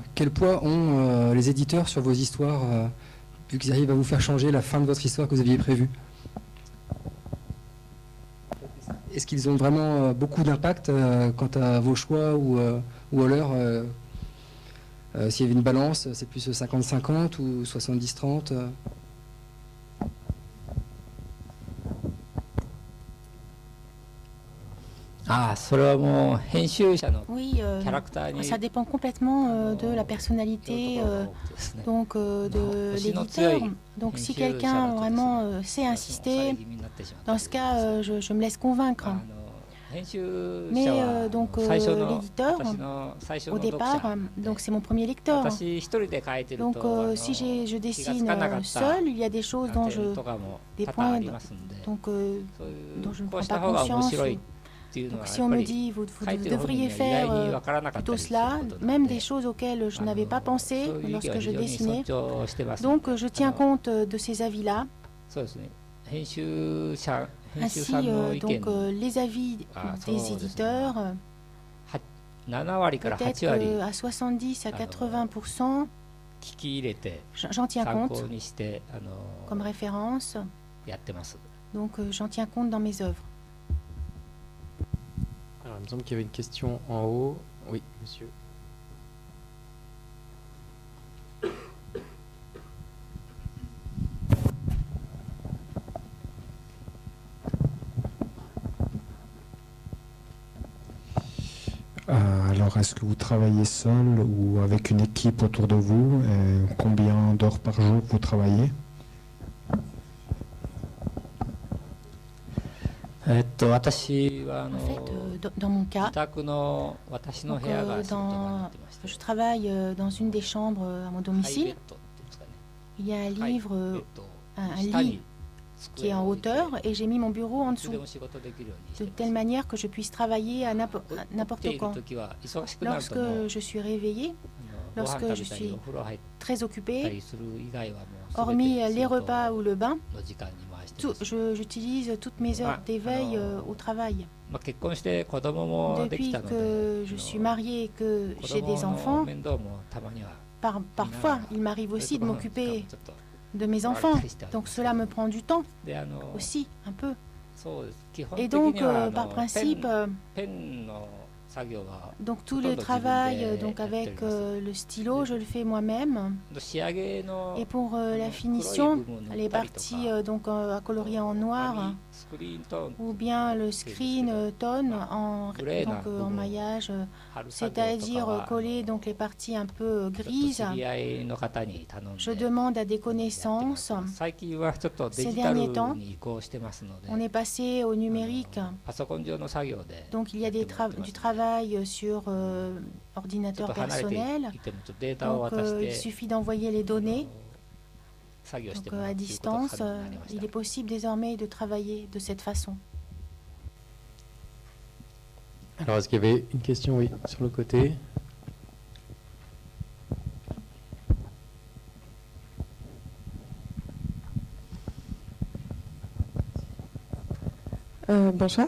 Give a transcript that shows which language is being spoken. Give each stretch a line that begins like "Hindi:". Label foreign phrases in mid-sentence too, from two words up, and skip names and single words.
French: Quel poids ont les éditeurs sur vos histoires, vu qu'ils arrivent à vous faire changer la fin de votre histoire que vous aviez prévue? Est-ce qu'ils ont vraiment beaucoup d'impact quant à vos choix ou alors s'il y avait une balance, c'est plus 50-50 ou 70-30
Japanese: ああ、それはもう編集者の
French: Oui,
Japanese: キャラクターに
French: ça dépend complètement de la personnalité
Japanese: よるところが多くてですね。
French: donc de l'éditeur. Donc si quelqu'un vraiment sait
Japanese: 抑え
French: insister,
Japanese: 気味になってしまった
French: dans
Japanese: り
French: ce cas, je me laisse convaincre.
Japanese: 編集
French: Mais
Japanese: 者は
French: donc
Japanese: 最初の
French: l'éditeur,
Japanese: 私の最初
French: au
Japanese: の読
French: départ,
Japanese: 者
French: donc c'est mon premier lecteur.
Japanese: 私一人で書いてる
French: Donc
Japanese: と
French: si je
Japanese: 気がつ
French: dessine
Japanese: かなかった
French: seul, il y a des choses dont
Japanese: 点とかも
French: des
Japanese: 多々あ
French: points
Japanese: りますんで、
French: donc,
Japanese: そうい
French: dont je
Japanese: う
French: ne
Japanese: こう
French: prends
Japanese: した
French: pas
Japanese: 方が面
French: conscience.
Japanese: 白いっていうの
French: Donc
Japanese: は
French: si
Japanese: や
French: on
Japanese: っぱ
French: me
Japanese: り
French: dit vous
Japanese: 書いてる本人
French: devriez
Japanese: には意
French: faire
Japanese: 外に分からなかった
French: plutôt
Japanese: りする
French: cela,
Japanese: ことな
French: même
Japanese: の
French: des
Japanese: で、
French: choses auxquelles je n'avais pas
Japanese: そう
French: pensé
Japanese: いう意見
French: lorsque
Japanese: は
French: je
Japanese: 非常に尊
French: dessinais.
Japanese: 重してます。
French: Donc je tiens compte de ces avis-là.
Japanese: そうですね。編集者
French: Ainsi,
Japanese: さんの意見
French: donc les avis Ah, des ça, éditeurs,
Japanese: 7 割から
French: peut-être
Japanese: 8割
French: à 70 à 80%,
Japanese: 聞き入れて
French: j'en tiens
Japanese: 参
French: compte
Japanese: 考にして
French: comme référence.
Japanese: やってます。
French: Donc j'en tiens compte dans mes œuvres. Alors, il me semble qu'il y avait une question en haut. Oui, monsieur. Alors, est-ce que vous travaillez seul ou avec une équipe autour de vous? Combien d'heures par jour vous travaillez?
Japanese: 私は
French: En fait, dans mon
Japanese: 自
French: cas,
Japanese: 宅の私の
French: donc,
Japanese: 部屋が仕事場になってまして、
French: je travaille dans une des chambres à mon
Japanese: ハイベッ
French: domicile.
Japanese: ドっていうんですかね。
French: Il y a un
Japanese: ハイベ
French: livre,
Japanese: ッド
French: un
Japanese: 下
French: lit
Japanese: に
French: qui est en
Japanese: 机を置いて
French: hauteur et j'ai mis mon bureau en
Japanese: いつで
French: dessous,
Japanese: も仕事できるようにし
French: de
Japanese: て
French: telle
Japanese: ます。
French: manière que je puisse travailler à
Japanese: 起き
French: n'importe
Japanese: ている
French: quand.
Japanese: 時は忙しくなるともう
French: Lorsque je suis réveillée,
Japanese: ご飯
French: lorsque
Japanese: 食
French: je
Japanese: べたり
French: suis
Japanese: お風呂入っ
French: très
Japanese: た
French: occupée,
Japanese: りする以外はもう
French: hormis
Japanese: 全て
French: les repas ou le bain,
Japanese: の時間に回してま
French: tout-
Japanese: す。
French: j'utilise toutes mes heures Ah, d'éveil alors, au travail.
Japanese: まあ結婚して子供もでき
French: Depuis
Japanese: たので、
French: que je suis mariée et que
Japanese: 子
French: j'ai
Japanese: 供
French: des
Japanese: の
French: enfants,
Japanese: 面倒もたまには
French: parfois il m'arrive
Japanese: そういう
French: aussi
Japanese: と
French: de
Japanese: ころの時間も
French: m'occuper
Japanese: ちょっと
French: de mes
Japanese: 取られ
French: enfants.
Japanese: たりしてありま
French: Donc
Japanese: す
French: cela me prend du temps
Japanese: で
French: aussi, un peu.
Japanese: そうです。基本
French: Et
Japanese: 的
French: donc,
Japanese: には
French: par principe,
Japanese: ペンの作業は
French: donc tout Autant le de travail diviser donc et avec actualiser. le stylo, je le fais moi-même.
Japanese: 仕上げの
French: Et pour la
Japanese: 黒い
French: finition,
Japanese: 部分を塗
French: les
Japanese: ったりと
French: parties
Japanese: か
French: donc à colorier en noir,
Japanese: 紙スクリーントーン
French: ou bien le screen tone en, Grey, donc, là, en bon, maillage,
Japanese: 貼る作業とか
French: c'est-à-dire
Japanese: は
French: coller donc les parties un peu
Japanese: ちょっと
French: grises.
Japanese: 知り合いの方に頼んで
French: Je demande à des
Japanese: やってもらって
French: connaissances.
Japanese: ます。最近はちょっとデ
French: Ces
Japanese: ジタル
French: derniers temps,
Japanese: に移行してますので、
French: On est passé au numérique.
Japanese: パソコン上の作業で
French: Donc il y a des du travail sur
Japanese: ちょっ
French: ordinateur
Japanese: と離れて
French: personnel.
Japanese: いてもちょっとデータを
French: Donc
Japanese: 渡し
French: il
Japanese: て
French: suffit d'envoyer les données.
Japanese: 作業して
French: Donc
Japanese: もらう
French: à
Japanese: ということが
French: distance,
Japanese: 可能になりまし
French: il
Japanese: た
French: est。possible désormais de travailler de cette façon. Alors, est-ce qu'il y avait une question, oui, sur le côté? Bonsoir.